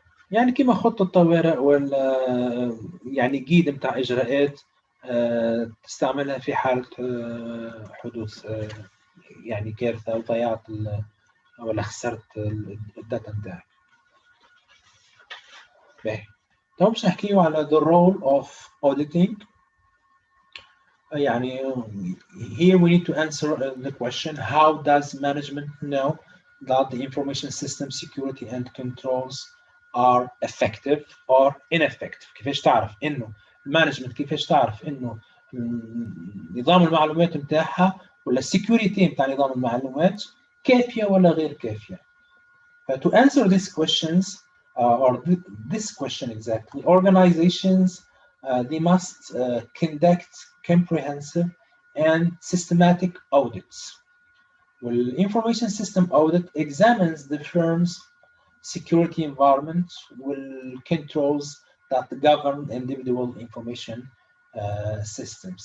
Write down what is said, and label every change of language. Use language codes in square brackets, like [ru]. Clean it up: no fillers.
[ar] يعني كما خطة طوارئ ولا يعني جيد متاع إجراءات تستعملها في حالة حدوث يعني كارثة أو ضيعت ولا خسرت الداتا متاعك. باهي. طيب باش نحكيو على [en] the role of auditing. يعني here we need to answer the question how does management know that the information system security and controls are effective or ineffective. [ar] كيفاش تعرف انه المانجمنت كيفاش تعرف انه نظام المعلومات نتاعها ولا السكيورتي نتاع نظام المعلومات كافيه ولا غير كافيه. [en] To answer these questions or this question exactly, organizations they must conduct comprehensive and systematic audits. Well, information system audit examines the firm's security environment will controls that govern individual information systems.